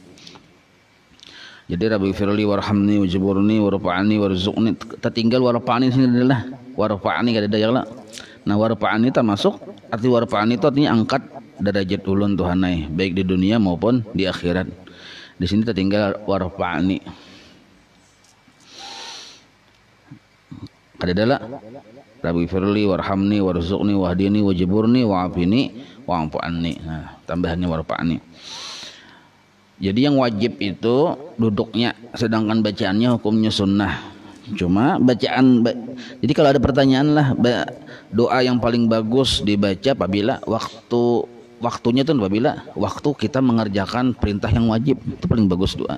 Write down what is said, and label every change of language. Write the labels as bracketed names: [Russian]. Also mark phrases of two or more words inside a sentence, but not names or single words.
[Banjar] Jadi [Arabic] رب اغفر لي وارحمني واجبرني وارفعني وارزقني, [Banjar] tertinggal warfa'ni sini adalah warfa'ni kada ada ya lah. Nah, warfa'ni termasuk arti warfa'ni itu artinya angkat derajat ulun Tuhanai baik di dunia maupun di akhirat. Di sini tertinggal warfa'ni. Kada ada lah. [Arabic] رب اغفر لي وارحمني وارزقني واهدني واجبرني وعافني واعف عني. [Banjar] Nah, tambahannya warfa'ni. Jadi yang wajib itu duduknya, sedangkan bacaannya hukumnya sunnah. Cuma jadi kalau ada pertanyaan lah, doa yang paling bagus dibaca apabila waktunya itu apabila waktu kita mengerjakan perintah yang wajib, itu paling bagus doa.